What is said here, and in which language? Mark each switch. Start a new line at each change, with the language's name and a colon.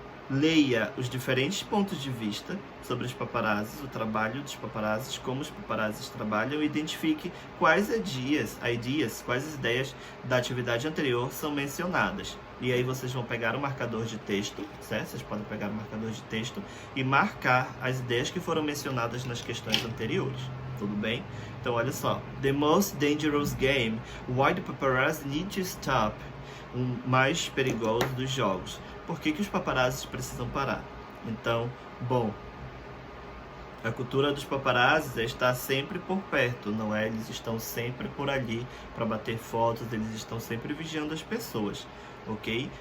Portuguese: Leia os diferentes pontos de vista sobre os paparazzis, o trabalho dos paparazzis, como os paparazzis trabalham, e identifique quais quais as ideias da atividade anterior são mencionadas. E aí vocês vão pegar o marcador de texto, certo? Vocês podem pegar o marcador de texto e marcar as ideias que foram mencionadas nas questões anteriores. Tudo bem? Então olha só.
English: The most dangerous game. Why the paparazzi need to stop?
Portuguese: O mais perigoso dos jogos. Por que os paparazzis precisam parar? Então, bom, a cultura dos paparazzis é estar sempre por perto, não é? Eles estão sempre por ali para bater fotos, eles estão sempre vigiando as pessoas, ok?